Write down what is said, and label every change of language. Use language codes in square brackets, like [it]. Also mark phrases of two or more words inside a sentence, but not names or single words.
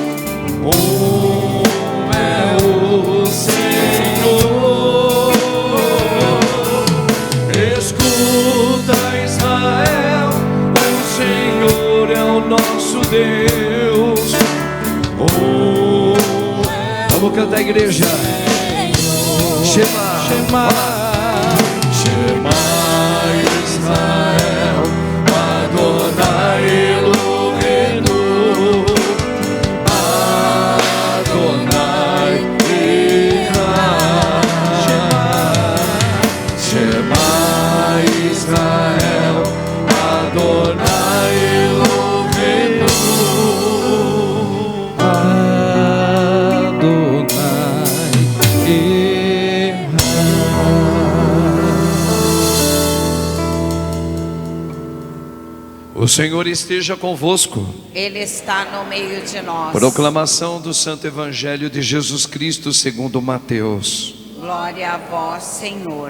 [pt] É o Senhor. Escuta, Israel, o Senhor é o nosso Deus. Vamos cantar, igreja. [he] שמע, שמע, שמע ישראל, אדוני אלוהינו, אדוני אחד. שמע ישראל, אדוני אלוהינו, אדוני אחד. [pt] O Senhor esteja convosco. Ele está no meio de nós. Proclamação do Santo Evangelho de Jesus Cristo segundo Mateus. Glória a vós, Senhor.